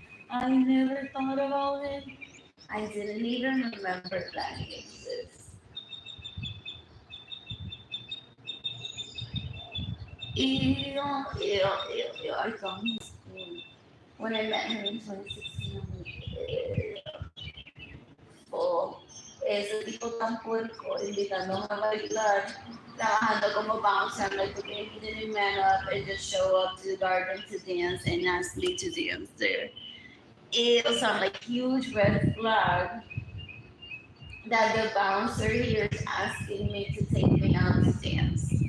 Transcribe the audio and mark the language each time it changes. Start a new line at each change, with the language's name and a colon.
English: I never thought about it. I didn't even remember that he exists. Ew, ew, ew, ew. I thought he was cool. When I met him in 2016, I'm like, ew.
Spanish: Ese tipo tan puerco invitándome a bailar, trabajando como bouncer.
English: I'm like, okay, he didn't man up and just show up to the garden to dance and ask me to dance there. It was on like huge red flag that the bouncer here is asking me to take me out to dance.